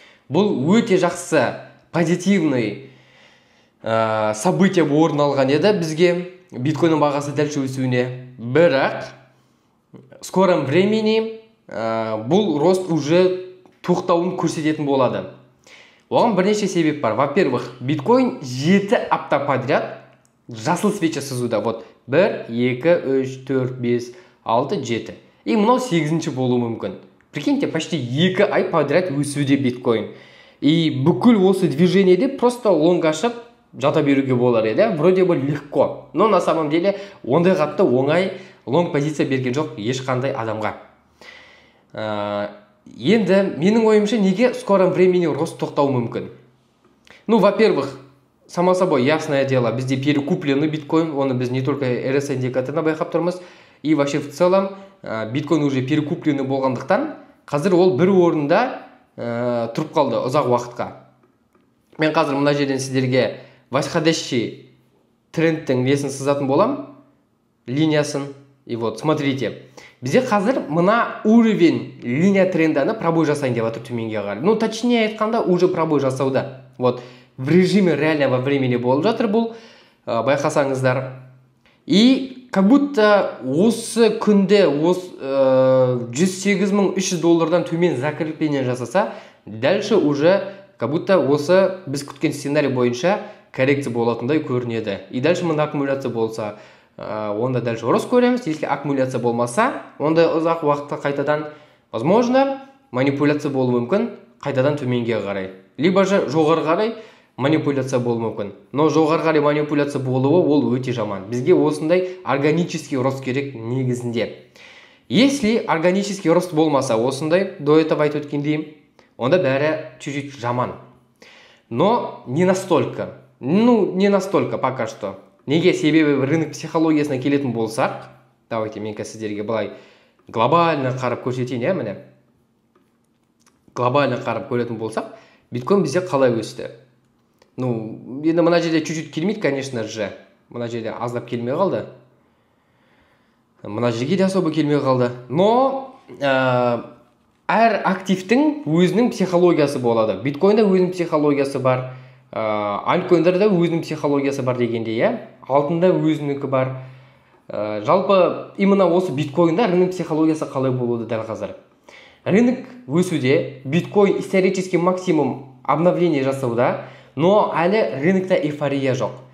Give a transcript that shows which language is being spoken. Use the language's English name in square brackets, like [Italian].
[Kazakh] Бұл өте жақсы [Russian] позитивный событие [Kazakh] орын алған еді бізге биткоинның бағасы дәл өсуіне. Бірақ [Russian] скором времени [Kazakh] бұл [Russian] рост уже [Kazakh] тоқтауын көрсететін болады. Оған бірнеше себеп бар. [Russian] Во-первых, [Kazakh] биткоин 7 апта [Russian] подряд [Kazakh] жасыл [Russian] свеча [Kazakh] сызуда. [Russian] Вот 1, 2, 3, 4, 5, 6, 7. [Kazakh] И мынау 8-ші болуы мүмкін. [Russian] Прикиньте, почти [Kazakh] 2 ай [Russian] подряд [Kazakh] өсуде биткоин. И бүкіл осы движениеде [Russian] просто [Kazakh] лонг ашып жата беруге болар еді. [Russian] Вроде бы легко. Но на самом деле [Kazakh] ондай қатты оңай лонг позиция берген жоқ ешқандай адамға. Енді менің ойымша неге [Russian] скором времени рост [Kazakh] тоқтауы мүмкін? [Russian] Ну, во-первых, само собой, ясное дело, [Kazakh] бізде [Russian] перекупленный [Kazakh] биткоин, оны біз [Russian] не только [Kazakh] RSI индикаторына байқап тұрмыз, [Russian] и вообще в целом [Kazakh] биткоин [Russian] уже перекупленный [Kazakh] болғандықтан, қазір ол бір орында тұрып қалды ұзақ уақытқа. Мен қазір мына жерден сіздерге [Russian] восходящий [Kazakh] трендтің несін сызатын болам, линиясын, [Russian] И вот, смотрите. [Kazakh] Бізде қазір мына [Russian] уровень [Kazakh] линия тренданы пробой жасайын деп жатыр төменге қарай. [Russian] Ну, точнее [Kazakh] айтқанда, [Russian] уже пробой [Kazakh] жасауда. [Russian] Вот, в режиме реального времени [Kazakh] болып жатыр бұл, байқасаңыздар. [Russian] И как будто [Kazakh] осы күнде 108.300 доллардан төмен [Russian] закрепление [Kazakh] жасаса, [Russian] дальше уже как будто [Kazakh] осы біз күткен сценарий бойынша коррекция болатындай көрінеді. [Russian] И дальше [Kazakh] мына аккумуляция болса, онда [Russian] дальше [Kazakh] ұрыс көреміз. [Russian] Если [Kazakh] аккумуляция болмаса, онда ұзақ уақытта қайтадан, [Russian] возможно, [Kazakh] манипуляция болуы мүмкін, қайтадан төменге қарай. [Russian] Либо же [Kazakh] жоғары қарай манипуляция болуы мүмкін. [Russian] Но [Kazakh] жоғары қарай манипуляция болуы ол өте жаман. Бізге осындай [Russian] органический рост [Kazakh] керек негізінде. [Russian] Если органический рост [Kazakh] болмаса, осындай [Russian] до этого [Kazakh] айтып өткендей, онда бәрі [Russian] чуть-чуть [Kazakh] жаман. [Russian] Но не настолько. Ну, не настолько пока что. [Kazakh] Неге себебі рынок психологиясына келетін болсақ, [Russian] давайте [Kazakh] мен сіздерге былай [Russian] глобально [Kazakh] қарап көрсетейін, міне. [Russian] Глобально [Kazakh] қарап көретін болсақ, биткоин бізде қалай өсті? [Russian] Ну, [Kazakh] енді мына жерде [Russian] чуть-чуть [Kazakh] келмейді, [Russian] конечно же. [Kazakh] Мына жерде аздап келмей қалды. Мына жерге де [Russian] особо [Kazakh] келмей қалды. [Russian] Но [Kazakh] әр активтің өзінің психологиясы болады. Биткоинда өзінің психологиясы бар. Альткоиндарда өзінің психологиясы бар дегенде, алтында өзінікі бар. Жалпы [Russian] именно [Kazakh] осы биткоинда рынок психологиясы қалай болуды дәл қазір. Рынок өсуде, биткоин [Russian] исторический максимум обновление [Kazakh] жасауда, [Russian] но [Kazakh] әлі рынокта эйфория жоқ.